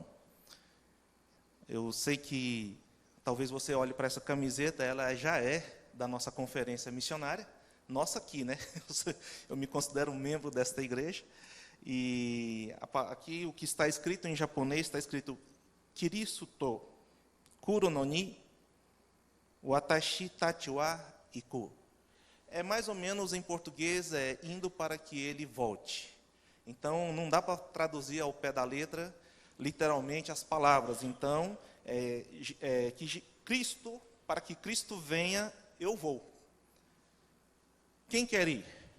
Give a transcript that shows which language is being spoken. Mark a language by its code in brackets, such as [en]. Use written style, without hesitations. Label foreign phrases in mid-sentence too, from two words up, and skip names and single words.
[pt] Eu sei que talvez você olhe para essa camiseta, ela já é da nossa conferência missionária, nossa aqui, né? Eu me considero um membro desta igreja. E aqui o que está escrito em japonês, está escrito [ja] キリス ト 来る の に 私 たち は 行く. [pt] É mais ou menos em português, indo para que ele volte. Então, não dá para traduzir ao pé da letra, literalmente, as palavras. Então, Cristo, para que Cristo venha, eu vou. Quem quer ir?